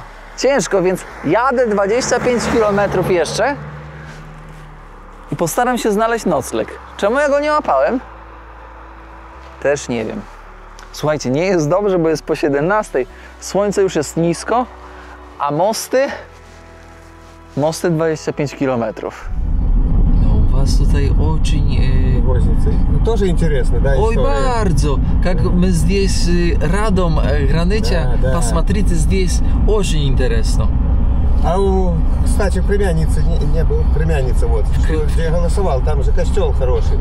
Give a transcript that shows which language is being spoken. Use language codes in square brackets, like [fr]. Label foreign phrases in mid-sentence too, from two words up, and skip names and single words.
[pl] Ciężko, więc jadę 25 km jeszcze i postaram się znaleźć nocleg. Czemu ja go nie łapałem? Też nie wiem. Słuchajcie, nie jest dobrze, bo jest po 17. Słońce już jest nisko, a mosty 25 km. [ru] No у вас tutaj очень... Возницы. Тоже интересно, да, Ой, история? bardzo! Как мы здесь рядом граница, Да, да. посмотрите, здесь очень интересно. А кстати, племянницы не был, племянница вот, где я голосовал, там же костел хороший.